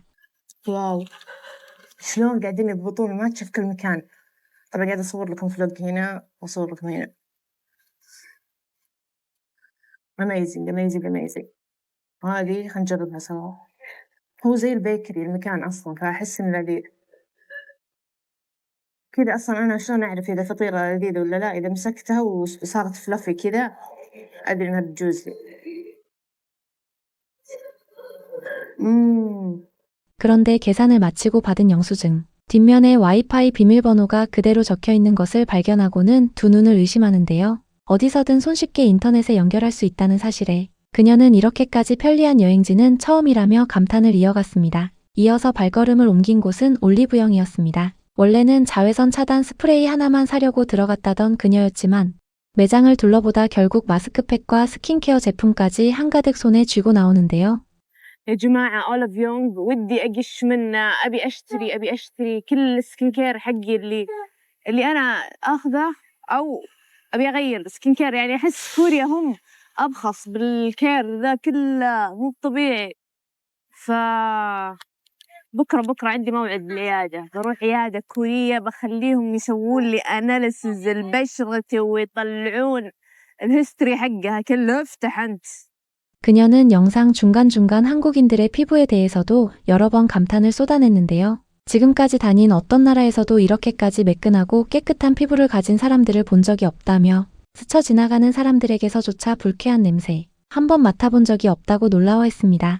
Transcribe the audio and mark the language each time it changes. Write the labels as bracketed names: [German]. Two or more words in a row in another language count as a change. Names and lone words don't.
[Arabic] واو شلون قاعدين يضبطون الماتشا في كل مكان. طبعا قاعدة أصور لكم فلوق هنا وأصور لكم هنا. amazing. وهذه خلينا نجربها سوا. هو زي البيكري المكان أصلا فأحس إنه لذيذ. كذا أصلا أنا شلون أعرف إذا فطيرة لذيذة ولا لا؟ إذا مسكتها وصارت فلافي كذا أدري إنها بتجوز لي. [Korean] 그런데 계산을 마치고 받은 영수증. 뒷면에 와이파이 비밀번호가 그대로 적혀 있는 것을 발견하고는 두 눈을 의심하는데요. 어디서든 손쉽게 인터넷에 연결할 수 있다는 사실에 그녀는 이렇게까지 편리한 여행지는 처음이라며 감탄을 이어갔습니다. 이어서 발걸음을 옮긴 곳은 올리브영이었습니다. 원래는 자외선 차단 스프레이 하나만 사려고 들어갔다던 그녀였지만 매장을 둘러보다 결국 마스크팩과 스킨케어 제품까지 한가득 손에 쥐고 나오는데요. [Arabic] يا جماعة أوليف يونغ ودي أقش منه. أبي أشتري كل [English] the skin care [Arabic] حقي اللي أنا أخذه أو أبي أغير [English] skin care. [Arabic] يعني أحس كوريا هم أبخص بالكير ذا كله مو طبيعي. بكرة عندي موعد بالعيادة. بروح عيادة كورية بخليهم يسوون لي أناليسز البشرة ويطلعون الهيستوري حقها كله. افتح أنت. [Korean] 그녀는 영상 중간중간 한국인들의 피부에 대해서도 여러 번 감탄을 쏟아냈는데요. 지금까지 다닌 어떤 나라에서도 이렇게까지 매끈하고 깨끗한 피부를 가진 사람들을 본 적이 없다며 스쳐 지나가는 사람들에게서조차 불쾌한 냄새 한 번 맡아본 적이 없다고 놀라워했습니다.